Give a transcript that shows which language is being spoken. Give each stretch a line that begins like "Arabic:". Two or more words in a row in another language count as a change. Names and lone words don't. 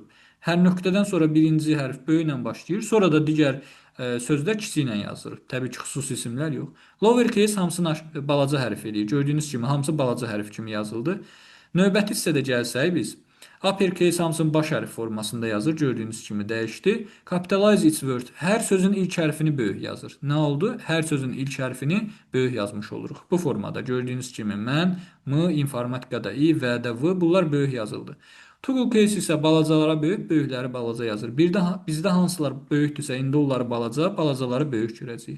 Azerbaijani: Hər nöqtədən sonra birinci hərf böyüklə başlayır, sonra da digər sözlər kiçik ilə yazılır. Təbii ki, xüsusi isimlər yox. Lowercase hamısını balaca hərf eləyir. Gördüyünüz kimi hamısı balaca hərf kimi yazıldı. Növbəti hissədə gəlsək biz uppercase hamısını baş hərf formasında yazır. Gördüyünüz kimi dəyişdi.
English: Capitalize its word.
Azerbaijani: Hər sözün ilk hərfini böyük yazır. Nə oldu? Hər sözün ilk hərfini böyük yazmış oluruq. Bu formada gördüyünüz kimi mən, m, informatikada i, v də v bunlar böyük yazıldı.
English: Toggle case
Azerbaijani: isə balacalara böyük, böyükləri balaca yazır. Bir də bizdə hansılar böyükdürsə, indi onları balaca, balacaları böyük görəcəyik.